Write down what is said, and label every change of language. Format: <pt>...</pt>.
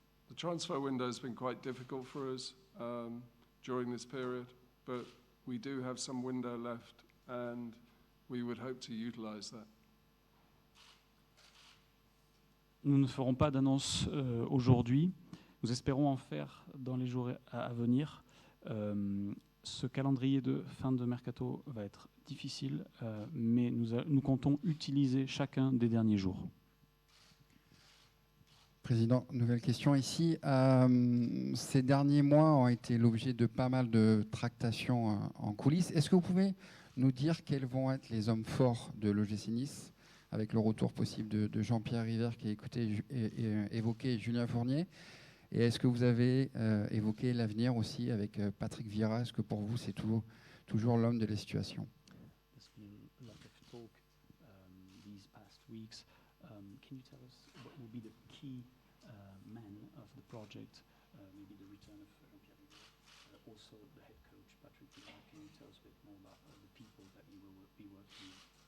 <en>The transfer window has been quite difficult for us during this period, but we do have some window left, and we would hope to utilize that.</en> <fr>Nous ne ferons pas d'annonce aujourd'hui. Nous espérons en faire dans les jours à venir. Ce calendrier de fin de mercato va être difficile, mais nous comptons utiliser chacun des derniers jours. Président, nouvelle question ici. Ces derniers mois ont été l'objet de pas mal de tractations en coulisses. Est-ce que vous pouvez nous dire quels vont être les hommes forts de l'OGC Nice, avec le retour possible de Jean-Pierre River qui a évoqué Julien Fournier? Et est-ce que vous avez évoqué l'avenir aussi avec Patrick Vieira? Est-ce que pour vous, c'est toujours l'homme de la situation?</fr> <en>There's been a lot of talk these past weeks. Can you tell us what will be the key man of the project? Maybe the return of Jean-Pierre River, also the head coach Patrick Vieira. Can you tell us a bit more about the people that you will be working with?</en>